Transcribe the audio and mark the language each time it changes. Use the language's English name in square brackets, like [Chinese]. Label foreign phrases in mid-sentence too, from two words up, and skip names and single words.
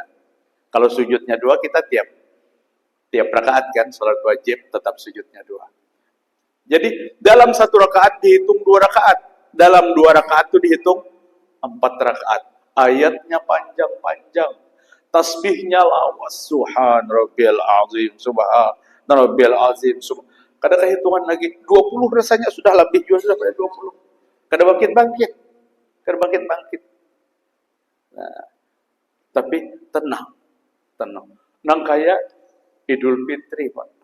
[Indonesian] Kalau sujudnya 2 kita tiap rakaat kan sholat wajib tetap sujudnya 2. Jadi dalam 1 rakaat dihitung 2 rakaat. Dalam 2 rakaat itu dihitung 4 rakaat. Ayatnya panjang-panjang. [Banjar] Tasbihnya lawas. [Arabic] سبحان ربي العظيم. سبحان ربي العظيم. [Banjar] Kada kehitungan lagi. [Indonesian] 20 rasanya sudah lebih juga sudah pada 20. [Banjar] Kada bangkit-bangkit. Kada bangkit-bangkit. Nah, tapi tenang. Nang kayak Idul Fitri, Pak.